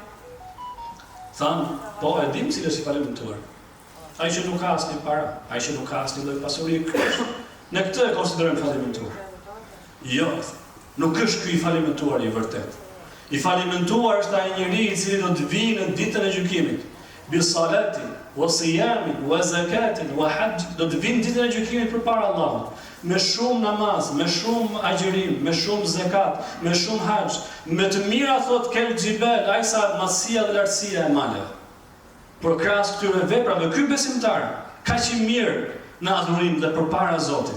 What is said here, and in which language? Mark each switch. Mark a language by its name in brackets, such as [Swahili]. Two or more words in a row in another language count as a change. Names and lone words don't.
[Albanian] Thanë: "Po, e dim cili është i falimentuar. Ai që nuk ka asnjë para, ai që nuk ka asnjë lloj pasurie." Ne këtë e konsiderojmë falimentuar. Jo, nuk është ky i falimentuar i vërtet. I falimentuar është ai njeriu i cili do të vijë në ditën e gjykimit. [Arabic] بالصلاة والصيام والزكاة والحج, [Albanian] do të vinë ditën e gjykimit përpara Allahut. Me shumë namaz, me shumë agjerim, me shumë zakat, me shumë hajj, me të mira thot [Arabic] كالجبال, [Albanian] ai sa masia dhe lartësia e male. Por krahas këtyre veprave, ky besimtar kaq i mirë në adhurim dhe përpara Zotit.